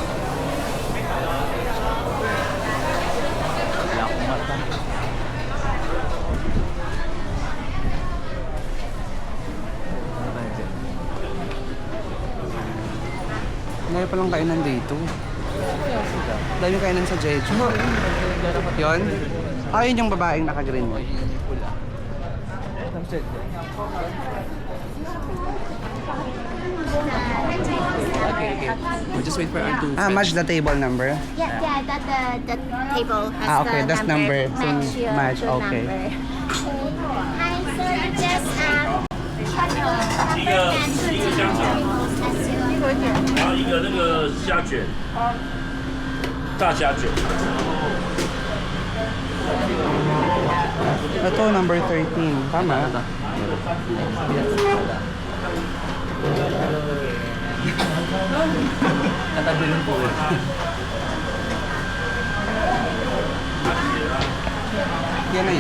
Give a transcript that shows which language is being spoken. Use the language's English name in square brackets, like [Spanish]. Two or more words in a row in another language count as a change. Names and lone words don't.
[Filipino] Ngayon pa lang kainan dito. Dami kainan sa Jeju. Yun? Yun yung babaeng naka-green mo. [English] Okay. We'll just wait for our two. Match the table number. Yeah, that the table has Okay, the that's number. Match your Match, okay. number. Hi, sir. Just number and 2 tables. [Chinese] 然后一个那个虾卷，大虾卷。 [Filipino] Ito, number 13. Tama? Katabi rin po eh. Yan na yun.